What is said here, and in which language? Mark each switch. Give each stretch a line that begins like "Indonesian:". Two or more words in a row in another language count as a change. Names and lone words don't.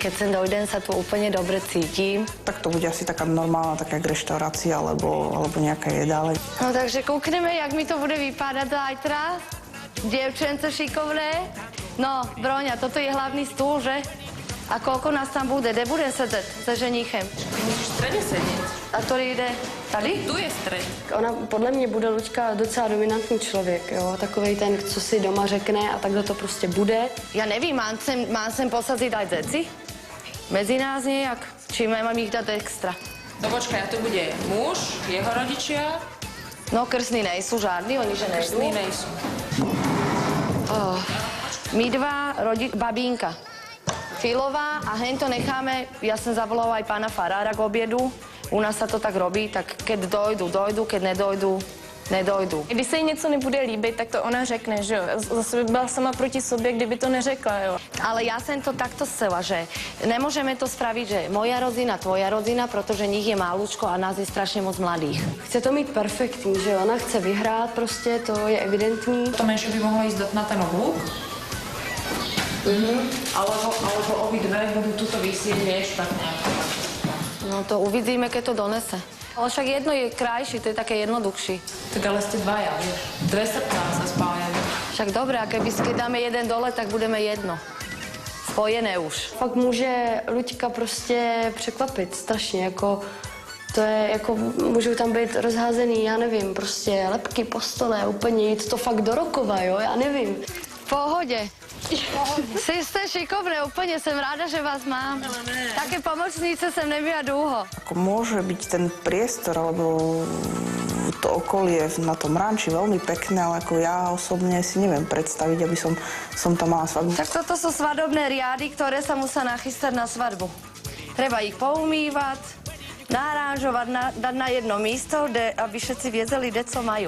Slovak: Keď sem dojdem, sa tu úplne dobre cítim. Tak to bude asi taká normálna taká reštaurácia alebo nejaká jedáleň. No takže kúkneme, jak mi to bude vypadať zajtra. Dievčence šikovné. No, Broňa, toto je hlavný stôl, že? A koľko nás tam bude? Kde budem sedieť se ženíchem?
Czech: Můžeš v středě sedět. A to jde tady? Tu je střed. Ona podle mě bude Luďka docela dominantní člověk, jo. Takovej ten, co si doma řekne a takhle to prostě bude.
Slovak: Ja nevím, mám sem posaziť aj deci? Medzi nás nejak? Či mám ich dať extra? No počkaj, a to bude muž, jeho rodičia? No, krstní nejsú žádný, oni že nejsú. Krstní nejsú. My 2, babínka. Filová a hento necháme, ja som zavolala aj pána farára k obiedu. U nás sa to tak robí, tak keď dojdu, keď nedojdu.
Czech: Když se jí něco nebude líbit, tak to ona řekne, že jo. Zase by byla sama proti sobě, kdyby to neřekla, jo.
Slovak: Ale ja som to takto chcela, že nemôžeme to spraviť, že moja rodina, tvoja rodina, protože nich je málučko a nás je strašne moc mladých.
Czech: Chce to mít perfektní, že jo. Ona chce vyhrát prostě, to je evidentní.
Slovak: To menšie by mohlo ísť na ten oblúk. Alebo obidve budú tuto vysieť, vieš, tak nejako. No to uvidíme, keď to donese. Ale však jedno je krajší, to je také jednoduchší. Tak ale ste dvaja, vieš. Dve srdcá sa spájajú. Však dobré, a keď dáme jeden dole, tak budeme jedno. Spojené už.
Czech: Fakt může Luďka prostě překvapit strašně, jako to je, jako můžou tam být rozházený, já nevím, prostě lepky po stole, úplně jít to fakt do rokova, jo, já nevím. V pohodě. Jste šikovné, úplně jsem ráda, že vás mám. Také pomocnice jsem neměla dlouho.
Slovak: Ako môže byť ten priestor, alebo to okolie na tom ranči veľmi pekné, ale ako ja osobne si neviem predstaviť, aby som tam mala svadbu. Tak toto sú svadobné riady, ktoré sa musia nachystať na svadbu. Treba ich poumývať, narážovať, dať na jedno místo, aby všetci vedeli, kde co majú.